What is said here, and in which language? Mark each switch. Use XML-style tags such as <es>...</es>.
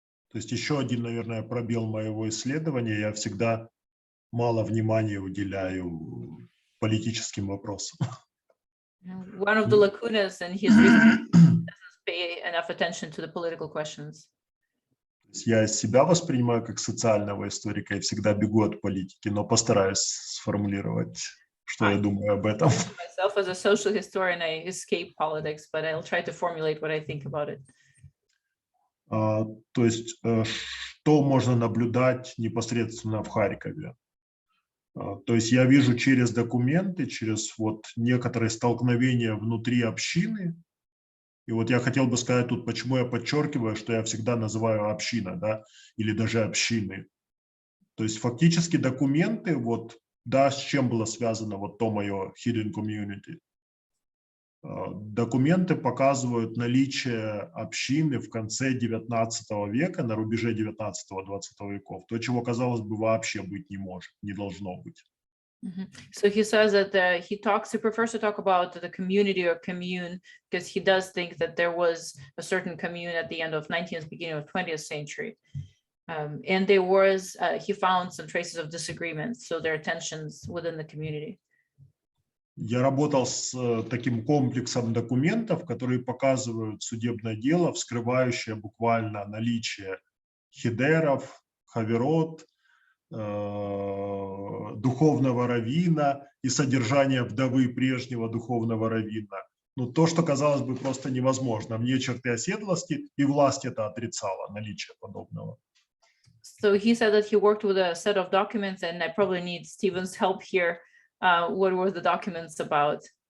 <ru>То есть еще один, наверное, пробел моего исследования. Я всегда мало внимания уделяю политическим вопросам.</ru> <en>One of the lacunas in his research doesn't pay enough attention to the political questions.</en> <ru>Я себя воспринимаю как социального историка и всегда бегу от политики, но постараюсь сформулировать, что я думаю об этом.</ru> <en>Myself as a social historian, I escape politics, but I'll try to formulate what I think about it.</en> <ru>То есть, что можно наблюдать непосредственно в Харькове? То есть я вижу через документы, через вот некоторые столкновения внутри общины. И вот я хотел бы сказать тут, почему я подчеркиваю, что я всегда называю община, да, или даже общины. То есть фактически документы, вот, да, с чем было связано вот то мое</ru> <en>hidden community.</en> <ru>Документы показывают наличие общины в конце 19 века, на рубеже 19-20 веков, то, чего, казалось бы, вообще быть не может, не должно быть.</ru> <en>So he says that he prefers to talk about the community or commune, because he does think that there was a certain commune at the end of 19th, beginning of 20th century. And there was, he found some traces of disagreements, so there are tensions within the community.</en> <ru>Я работал с таким комплексом документов, которые показывают судебное дело, вскрывающее буквально наличие хедеров, хаверот, духовного раввина и содержание вдовы прежнего духовного раввина. Ну, то, что казалось бы просто невозможно. Мне черты оседлости, и власть это отрицала, наличие подобного.</ru> <en>So he said that he worked with a set of documents, and I probably need Stephen's help here. What were the documents about?</en>